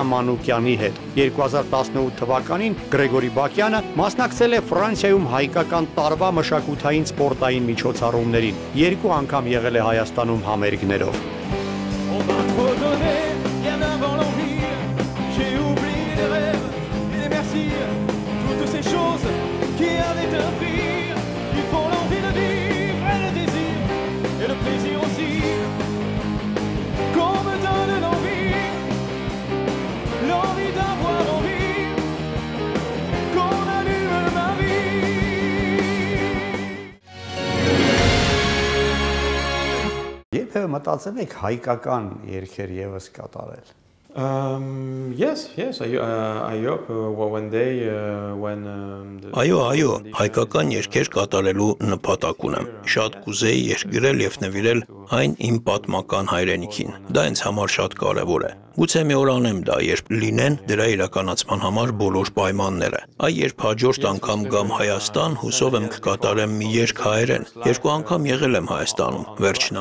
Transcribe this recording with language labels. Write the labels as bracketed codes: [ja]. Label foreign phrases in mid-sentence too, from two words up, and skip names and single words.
[hy] Մանուկյանի հետ։ 2018 թվականին Գրեգորի Բակյանը մասնակցել է Ֆրանսիայում հայկական տարվա մշակութային սպորտային միջոցառումներին։ 2 անգամ եղել է Հայաստանում համերգներով։ [fr] On m'a trop donné, bien avant l'envie. J'ai oublié les rêves et les merci. Toutes ces choses qui avaient un prix. Ils font l'envie de vivre et le désir et le plaisir aussi. Qu'on me donne l'envie d'avoir envie. Qu'on allume ma vie. [hy] Երբևէ մտածել եք հայկական երգեր եւս կատարել։ [en] Yes, I hope one day when [hy] Այո, հայկական երգեր կատարելու նպատակ ունեմ։ Շատ կուզեի երգ գրել եւ նվիրել այն իմ պատմական հայրենիքին։ Դա ինձ համար շատ կարեւոր է։ Գուցե մի օր անեմ դա, երբ լինեն դրա իրականացման համար բոլոր պայմանները։ Այ երբ հաջորդ անգամ գամ Հայաստան, հուսով եմ կկատարեմ մի երգ հայերեն։ 2 անգամ եղել եմ Հայաստանում, վերջին